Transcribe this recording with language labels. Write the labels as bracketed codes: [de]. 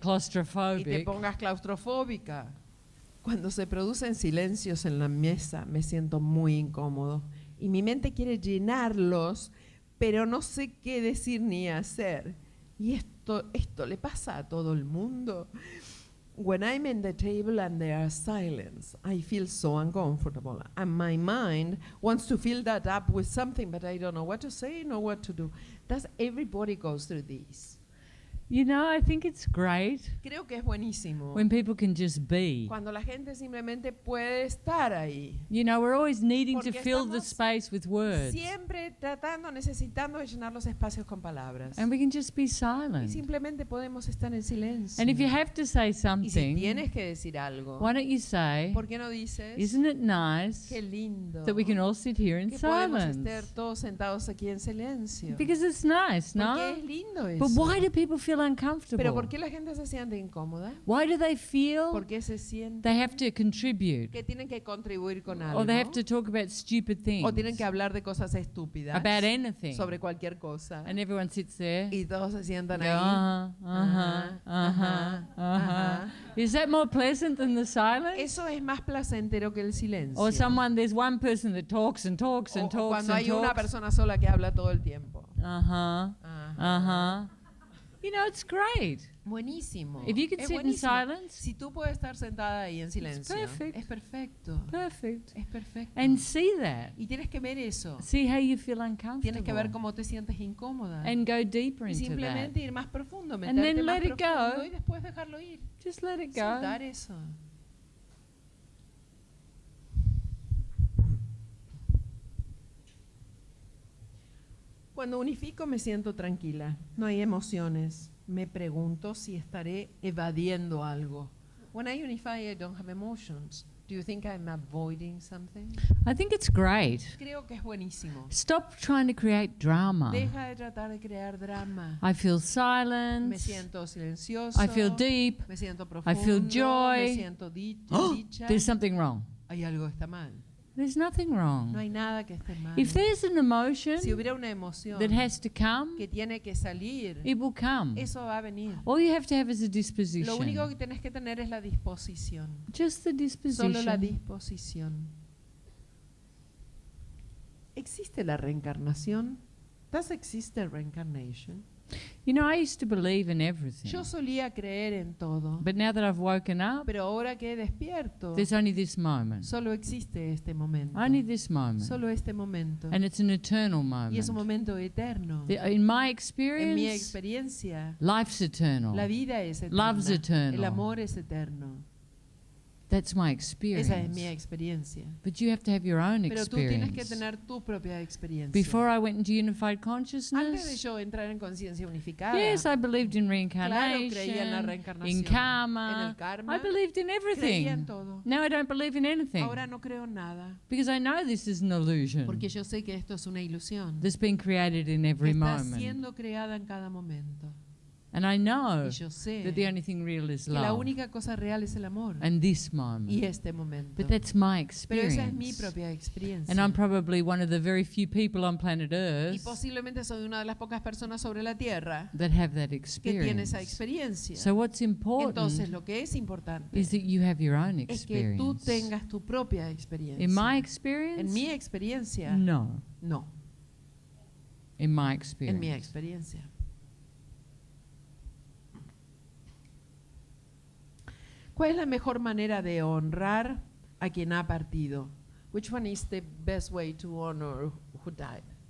[en] claustrophobic. [es] pongas claustrofóbica. Cuando se producen silencios en la mesa, me siento muy incómodo. Y mi mente quiere llenarlos, pero no sé qué decir ni hacer. Y esto le pasa a todo el mundo. [en] When I'm in the table and there is silence, I feel so uncomfortable. And my mind wants to fill that up with something, but I don't know what to say nor what to do. Does everybody goes through this? You know, I think it's great [es] Creo que es buenísimo. [en] when people can just be. [es] Cuando la gente simplemente puede estar ahí. [en] You know, we're always needing to [es] Porque [en] fill the [es] estamos [en] space with words. [es] Siempre necesitando de llenar los espacios con palabras. [en] And we can just be [es] Y [en] silent. [es] simplemente podemos estar en silencio. [en] And if you have to say [es] Y si [en] something, [es] tienes que decir algo, [en] why don't you say, [es] ¿por qué no dices? [en] isn't it nice [es] Qué lindo. [en] that we can all sit here in [es] que podemos estar [en] silence? [es] todos sentados aquí en silencio. [en] Because it's nice, [es] Porque [en] no? [es] es lindo eso. [en] But why do people feel [es] Pero [en] uncomfortable? [es] ¿por qué la gente se siente incómoda? [en] Why do they feel [es] ¿Por qué se siente [en] they have to contribute? [es] que tienen que contribuir con algo? [en] Or they have to talk about stupid things? [es] O tienen que hablar de cosas estúpidas. [en] About anything? [es] Sobre cualquier cosa. [en] And everyone sits there. [es] Y todos se sientan [en] Go, [es] ahí. uh-huh. Ajá. [en] Is that more pleasant than the silence? [es] Eso es más placentero que el silencio. [en] Or there's one person that talks and talks and [es] O [en] talks [es] cuando [en] and [es] hay una [en] talks. [es] persona sola que habla todo el tiempo. Uh-huh. Ajá. [en] You know, it's great. [es] Buenísimo. [en] If you could [es] Es [en] sit in [es] buenísimo. [en] silence, [es] Si tú puedes estar sentada ahí en silencio, [en] perfect. [es] es perfecto. [en] perfect. [es] Es perfecto. [en] And see that. [es] Y tienes que ver eso. [en] See how you feel [es] Tienes que ver [en] uncomfortable. [es] cómo te sientes incómoda. [en] And go deeper [es] Y [en] into that. [es] simplemente ir más profundo, [en] And [es] meterte [en] then [es] más [en] let it [es] profundo [en] go. [es] y después dejarlo ir. [en] Just let it go. [es] Soltar eso. Cuando unifico me siento tranquila. No hay emociones. Me pregunto si estaré evadiendo algo. [en] When I unify, I don't have emotions. Do you think I'm avoiding something? I think it's great. [es] Creo que es buenísimo. [en] Stop trying to create drama. [es] Deja de tratar de crear drama. [en] I feel [es] Me [en] silence. [es] siento silencioso. [en] I feel deep. [es] Me siento [en] I [es] profundo. [en] feel joy. [es] Me siento dicha. [en] There's something wrong. [es] Hay algo que está mal. [en] There's nothing [es] No [en] wrong. [es] hay nada que esté mal. [en] If there's an emotion [es] Si hubiera una emoción [en] that has to come, [es] que tiene que salir, [en] it will come. [es] eso va a venir. [en] All you have to have is a [es] Lo único [en] disposition. [es] que tienes que tener es la disposición. [en] Just the [es] Solo la [en] disposition. [es] disposición. ¿Existe la reencarnación? [en] ¿Does exist a reincarnation? You know, I used to believe in everything. [es] Yo solía creer en todo, [en] But now that I've woken up, [es] pero ahora que despierto, [en] there's only this moment. [es] solo existe este momento. [en] Only this moment. [es] Solo este momento. [en] And it's an eternal [es] Y es un [en] moment. [es] momento eterno. [en] In my [es] En mi [en] experience, [es] experiencia, [en] life's eternal. [es] la vida es eterna. [en] Love's eternal. [es] El amor es eterno. [en] That's my [es] Esa es mi [en] experience. [es] experiencia. [en] But you have to have your own [es] Pero tú tienes que [en] experience. [es] tener tu propia experiencia. [en] Before I went into unified [es] Antes de [en] consciousness, [es] yo entrar en conciencia unificada, [en] yes, I believed in [es] claro, creía en la [en] reincarnation, [es] reencarnación, [en] in [es] en [en] karma. [es] el karma, [en] I believed in [es] creía en [en] everything. [es] todo. [en] Now I don't believe in anything [es] Ahora no creo en nada, [en] because I know this is an illusion [es] porque yo sé que esto es una ilusión [en] that's been created in [es] que [en] every [es] está [en] moment. [es] siendo creada en cada momento. [en] And I know [es] Y yo sé [en] that the only thing real is [es] que la [en] love [es] única cosa real es el amor [en] and this moment. [es] y este momento. [en] But that's my [es] Pero esa es mi [en] experience. [es] propia experiencia. [en] And I'm probably one of the very few people on planet [es] Y [en] Earth [es] posiblemente soy una de las pocas personas sobre la Tierra [en] that have that [es] que tiene esa [en] experience. [es] experiencia. [en] So what's [es] Entonces [en] important [es] lo que es importante [en] is that you have your own [es] es que tú [en] experience. [es] tengas tu propia experiencia. [en] In my [es] En [en] experience, [es] mi experiencia, [en] no. [es] no. [en] In my [es] En mi [en] experience. [es] experiencia. ¿Cuál es la mejor manera de honrar a quien ha partido? [en] Which one is the best way to honor who died?